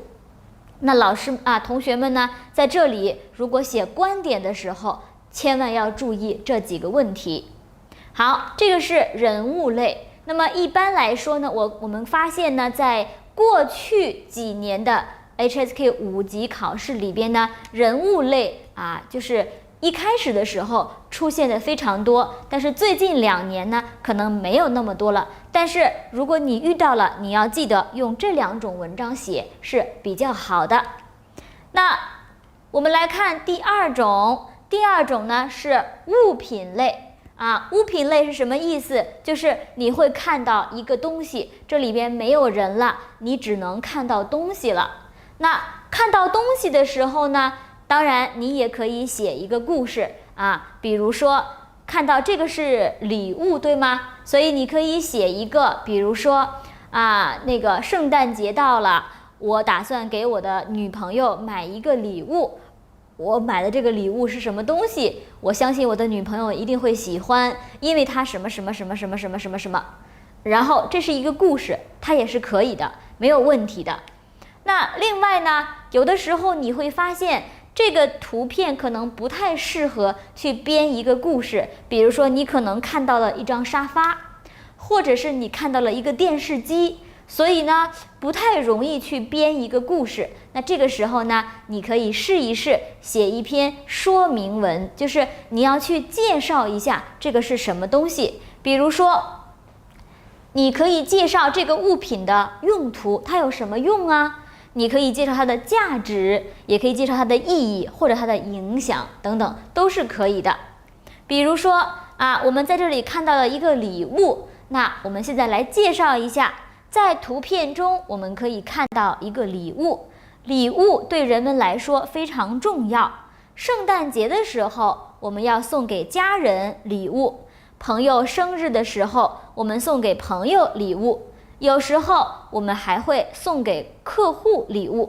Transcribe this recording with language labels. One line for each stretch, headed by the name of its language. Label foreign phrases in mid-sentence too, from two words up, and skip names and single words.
Chinese: 那老師同學們呢，在這裡如果寫觀點的時候，千萬要注意這幾個問題。好，這個是人物類。那麼一般來說呢，我們發現呢，在過去幾年的 HSK 5級考試裡邊呢，人物類就是一開始的時候出現的非常多，但是最近2年呢，可能沒有那麼多了。但是如果你遇到了，你要記得用這2種文章寫是比較好的。那我們來看第二種呢是物品類。物品類是什麼意思？就是你會看到一個東西，這裡邊沒有人了，你只能看到東西了。那看到東西的時候呢，當然你也可以寫一個故事比如說看到這個是禮物，對嗎？所以你可以寫一個，比如說那個聖誕節到了，我打算給我的女朋友買一個禮物。我買的這個禮物是什麼東西？我相信我的女朋友一定會喜歡，因為它什麼什麼什麼什麼什麼什麼什麼。然後這是一個故事，它也是可以的，沒有問題的。那另外呢，有的時候你會發現這個圖片可能不太適合去編一個故事，比如說你可能看到了一張沙發，或者是你看到了一個電視機。所以呢，不太容易去編一個故事。那這個時候呢，你可以試一試寫一篇說明文，就是你要去介紹一下這個是什麼東西。比如說，你可以介紹這個物品的用途，它有什麼用啊？你可以介紹它的價值，也可以介紹它的意義或者它的影響等等，都是可以的。比如說我們在這裡看到了一個禮物，那我們現在來介紹一下。在圖片中，我們可以看到一個禮物。禮物對人們來說非常重要。聖誕節的時候，我們要送給家人禮物；朋友生日的時候，我們送給朋友禮物；有時候我們還會送給客戶禮物。